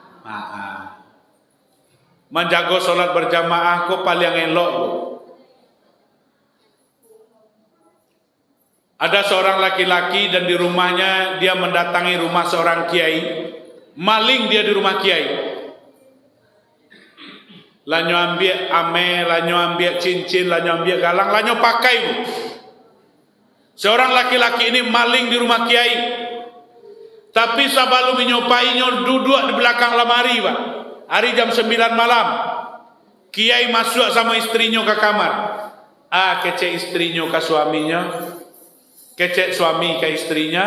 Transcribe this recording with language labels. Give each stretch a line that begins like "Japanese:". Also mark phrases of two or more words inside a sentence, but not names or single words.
Indonesian: Menjaga solat berjamaah
Minangkabau: kok paling elok.
Indonesian: Ada seorang laki-laki dan di rumahnya dia mendatangi rumah seorang kiai. Maling dia di rumah kiai.
Minangkabau: Lanyo ambil ame, lanyo ambil cincin, lanyo ambil galang, lanyo pakai.
Indonesian: Seorang laki-laki ini maling di rumah kiai. Tapi sebelum menyopainya duduk di belakang lemari, Pak. Hari jam 9 malam. Kiai masuk sama istrinya ke kamar. Kecek istrinya ke suaminya. Kecek suami ke istrinya.